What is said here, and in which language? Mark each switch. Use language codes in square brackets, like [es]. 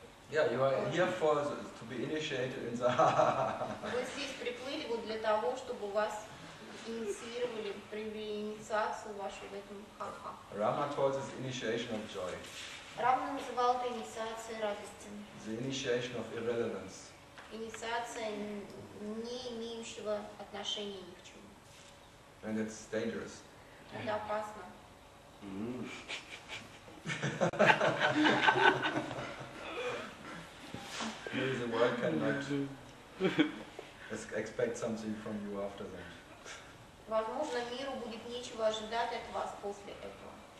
[en] Yeah, you are here to be initiated in the [ru] Вы здесь приплыли вот для того, чтобы вас инициировали, привели инициацию вашу в этом ха-ха. [en] Rama calls this initiation of joy. [ru] Рамна называл это инициацией радости. [en] The initiation of irrelevance. [ru] Инициация не имеющего отношения ни к чему. [en] And it's dangerous. [ru] Это опасно. [en] Maybe the world cannot expect something from you after that. [ru] Возможно, миру будет нечего ожидать от вас после этого.